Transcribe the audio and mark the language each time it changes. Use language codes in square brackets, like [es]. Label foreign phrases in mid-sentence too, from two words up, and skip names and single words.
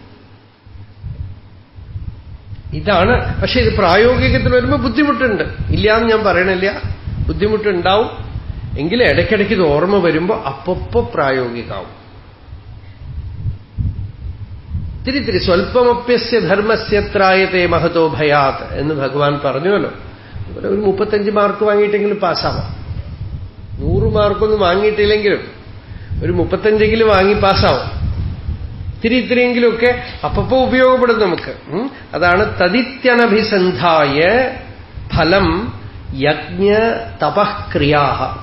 [ml] ഇതാണ്. പക്ഷെ ഇത് പ്രായോഗികത്തിൽ വരുമ്പോൾ ബുദ്ധിമുട്ടുണ്ട്. ഇല്ലാന്ന് ഞാൻ പറയണില്ല, ബുദ്ധിമുട്ടുണ്ടാവും. എങ്കിലും ഇടയ്ക്കിടയ്ക്ക് ഇത് ഓർമ്മ വരുമ്പോൾ അപ്പൊപ്പൊ പ്രായോഗികമാവും. തിരി [sa] സ്വൽപ്പമപ്യസ്യ ധർമ്മസ്യ ത്രായത്തെ മഹതോ ഭയാത് [ml] എന്ന് ഭഗവാൻ പറഞ്ഞുവല്ലോ. അതുപോലെ ഒരു 35 മാർക്ക് വാങ്ങിയിട്ടെങ്കിലും പാസ്സാവാം. 100 മാർക്കൊന്നും വാങ്ങിയിട്ടില്ലെങ്കിലും ഒരു 35 വാങ്ങി പാസ്സാവും. ഇത്തിരിയെങ്കിലുമൊക്കെ അപ്പപ്പോ ഉപയോഗപ്പെടും നമുക്ക്. അതാണ് [sa] തദിത്യനഭിസന്ധായ ഫലം യജ്ഞ തപഃക്രിയാഹ.